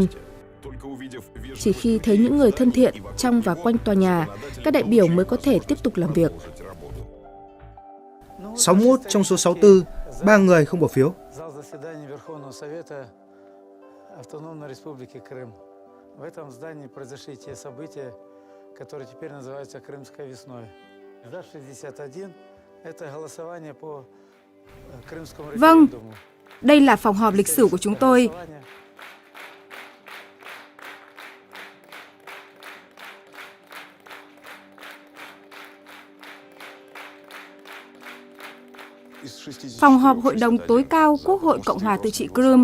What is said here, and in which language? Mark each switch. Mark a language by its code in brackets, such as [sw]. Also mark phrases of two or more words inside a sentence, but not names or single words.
[vi] Chỉ khi thấy những người thân thiện trong và quanh tòa nhà, các đại biểu mới có thể tiếp tục làm việc. 61 trong số 64, 3 người không bỏ phiếu. [ru] В этом здании произошли те события, которые теперь называются Крымской весной. ДА-61 – это голосование по Крымскому [vi] Vâng, [ru] референдуму. [vi] đây là phòng họp lịch sử của chúng tôi. Phòng họp Hội đồng tối cao Quốc hội Cộng hòa Tự trị Crimea.